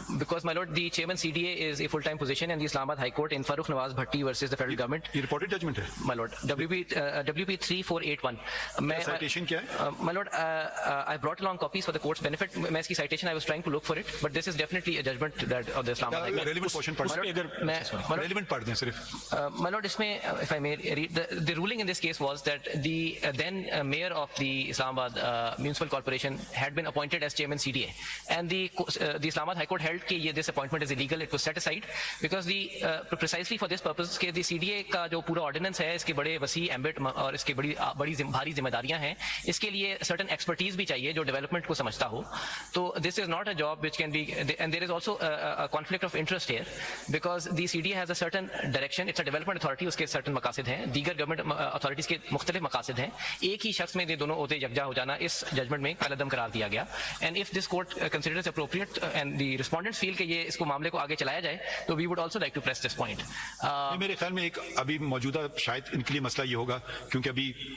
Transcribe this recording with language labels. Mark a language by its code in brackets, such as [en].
[en] Because my lord the chairman CDA is a full time position and the Islamabad high court in Farooq Nawaz Bhatti versus the federal government. [hi] ये reported judgement है। [en] my lord WP 3481 मैं [hi] citation क्या है? [en] My lord I brought along copies for the court's benefit. [hi] मैं इसकी citation [en] I was trying to look for it but this is definitely a judgment that of the Islamabad High Court. [hi] Relevant portion पढ़ उस पे अगर मैं relevant पढ़ दें सिर्फ। [en] My lord, इसमें if I may read, the ruling in this case was that the then mayor of the Islamabad Municipal Corporation had been appointed as chairman CDA, and the Islamabad High Court held [hi] कि ये [en] this appointment is illegal. It was set aside because the precisely for this purpose [hi] कि the CDA का जो पूरा ordinance है इसके बड़े वसी ambit और इसके बड़ी भारी जिम्मेदारियां हैं, इसके लिए certain expertise भी चाहिए जो development को समझता हो। [en] तो this is not a job which can be, and there is also a conflict of interest here because the CDA has a certain direction. It's a development authority, [hi] उसके certain मकासद हैं, दीगर गवर्नमेंट अथॉरिटीज के मुख्तलिफ मकासद हैं। एक ही शख्स में ये दोनों ओहदे यकजा हो जाना इस जजमेंट में कलअदम करार दिया गया। [en] and if this court considers appropriate and the respondents feel [hi] कि ये इसको मामले को आगे चलाया जाए तो [en] We would also like to press this point. [hi] मेरे ख्याल में एक अभी मौजूदा शायद इनके लिए मसला ये होगा क्योंकि अभी